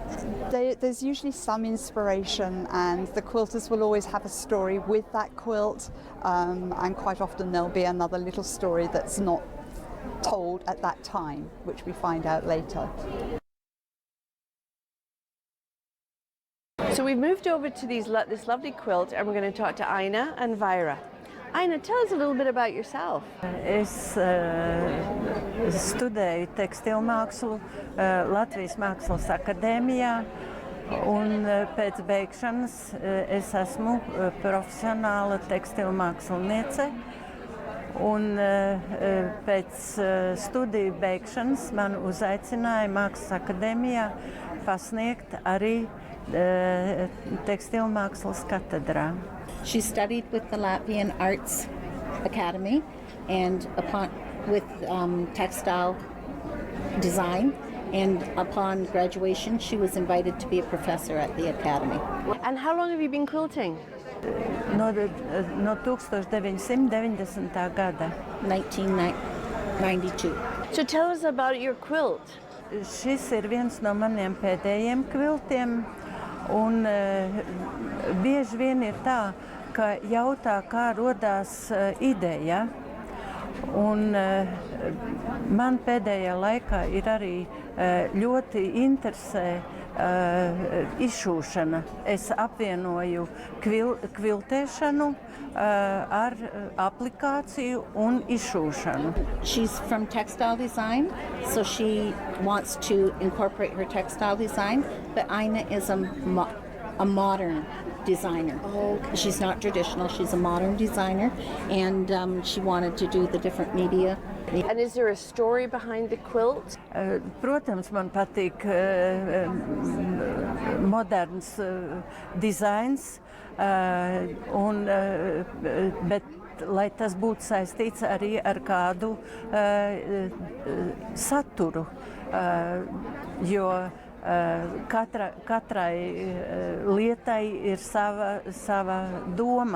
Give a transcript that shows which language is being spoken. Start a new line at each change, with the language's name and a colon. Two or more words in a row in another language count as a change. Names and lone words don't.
English: There's usually some inspiration, and the quilters will always have a story with that quilt, and quite often there'll be another little story that's not told at that time, which we find out later. So we've moved over to this lovely quilt, and we're going to talk to Aina and Vaira. Aina, tell us a little bit about yourself.
Latvian: Es studēju tekstilmākslu Latvijas Mākslas akadēmijā, un pēc beigšanas es esmu profesionāla tekstilmāksliniece. Un pēc studiju beigšanas man uzaicināja Mākslas akadēmijā pasniegt arī tekstilmākslas katedrā.
English: She studied with the Latvian Arts Academy and with textile design, and upon graduation she was invited to be a professor at the academy. And how long have you been quilting?
Latvian: No 1990. gada. 1992.
English: So tell us about your quilt.
Latvian: Šis ir viens no maniem pēdējiem kviltiem, un bieži vien ir tā, ka jautā, kā rodās ideja. Un man pēdējā laikā ir arī ļoti interesē izšūšana. Es apvienoju kviltēšanu ar aplikāciju un izšūšanu.
English: She's from textile design, so she wants to incorporate her textile design, but Aina is a modern designer. Oh, okay. She's not traditional, she's a modern designer, and she wanted to do the different media. And is there a story behind the quilt?
Latvian: Protams, man patīk moderns dizains, bet lai tas būtu saistīts arī ar kādu saturu, jo katrai lietai ir sava doma.